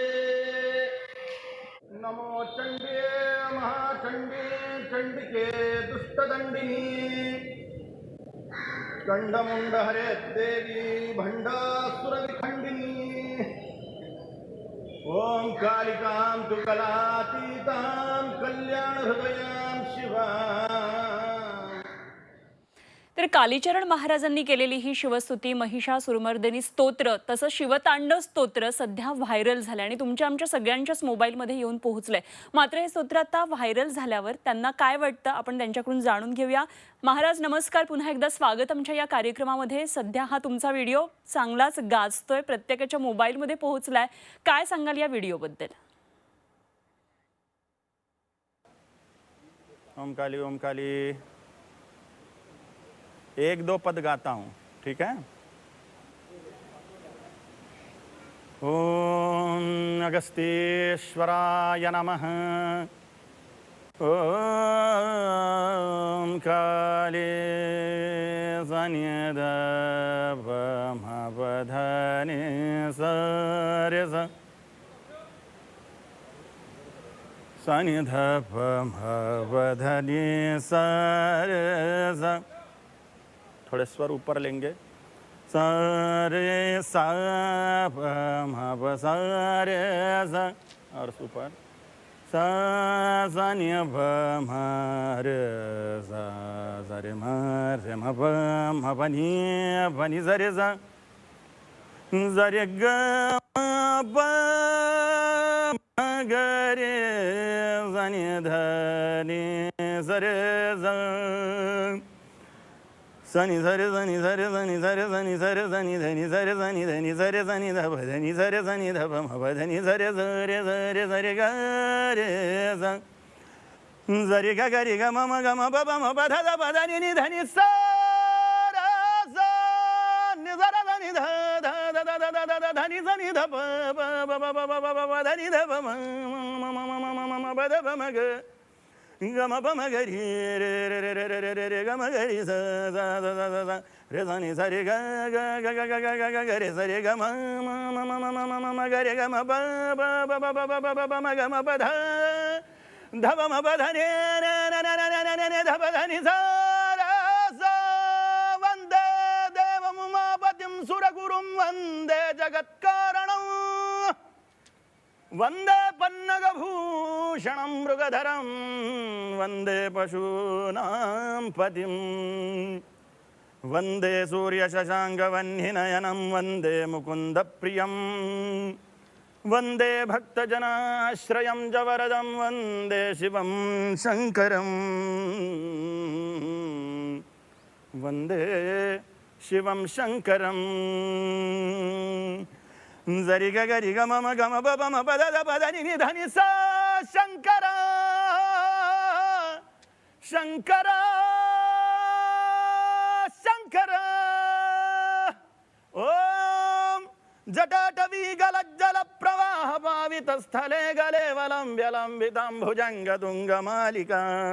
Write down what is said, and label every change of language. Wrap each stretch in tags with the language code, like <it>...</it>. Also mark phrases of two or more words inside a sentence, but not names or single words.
<sa>नमो चंडे महाचंडे चंडिके दुष्टदंडिनी चंडमुंड हरे देवी भंडासुर विखंडिनी ओम कालिकां तु कलातीतां कल्याण हृदयां शिवां।</sa> <mr>तर कालीचरण महाराजांनी केलेली ही शिवस्तुती महिषासुरमर्दिनी स्तोत्र तसंच शिवतांडव स्तोत्र सध्या व्हायरल झालं आणि तुमच्या आमच्या सगळ्यांच्याच मोबाईलमध्ये येऊन पोहोचलंय। मात्र हे स्तोत्र आता व्हायरल झाल्यावर त्यांना काय वाटतं आपण त्यांच्याकडून जाणून घेऊया। महाराज नमस्कार, पुन्हा एकदा स्वागत आमच्या या कार्यक्रमामध्ये। सध्या हा तुमचा व्हिडिओ चांगलाच गाजतोय, प्रत्येकाच्या मोबाईलमध्ये पोहोचलाय, काय सांगाल या व्हिडिओबद्दल?</mr> <hi>ओम काली 1-2 पद गाता हूँ, ठीक है।</hi> <sa>ओम अगस्त्येश्वराय नमः। ओम काले सनिधपमपधनि सरस सनिधपमपधनि सरस।</sa> <hi>थोड़े स्वर ऊपर लेंगे। सारे सा प म प सा रे सा और ऊपर सा सा नि प म रे सा सा रे म रे म प म प नि सा रे सा सा रे ग प म ग रे सा नि ध नि सा रे सा सनि सरे सनि सरे सनि सरे सनि सरे सनि धनि सरे सनि धनि सरे सनि धप धनि सरे सनि धप मप धनि सरे सरे सरे सरे ग रे स सरे ग रे ग म ग म प म प ध ध प ध नि धनि स र स नि स र धनि ध ध ध ध ध ध ध धनि सनि ध प प प प प प प धनि ध प म म म म म प ध प म ग ग म प म ग रे रे रे रे रे रे रे रे ग म ग रे स स स स स रे स नि स रे ग ग ग ग ग ग ग ग रे स रे ग म म म म म म म ग रे ग म प प प प प प प प म ग म प ध ध प म प ध ने ने ने ने ने ने ने ध प ध नि स र स</hi> <sa>वन्दे देवमुमापतिं सुरगुरुं वन्दे जगत्कारणं वन्दे पन्नगभूषणं मृगधरं वन्दे पशूनां पतिं वन्दे सूर्यशशाङ्कवह्निनयनं वन्दे मुकुन्दप्रियं वन्दे भक्तजनाश्रयं च वरदं वन्दे शिवं शङ्करं वन्दे शिवं शङ्करं जरि ग गरि ग म ग म प प म प ध ध प ध नि नि ध नि सा शंकर शंकर शंकर ओम जटाटवी गलज्जल प्रवाह पावित स्थले गले वलंब्य लंबितांभुजंग तुंग मालिका</sa>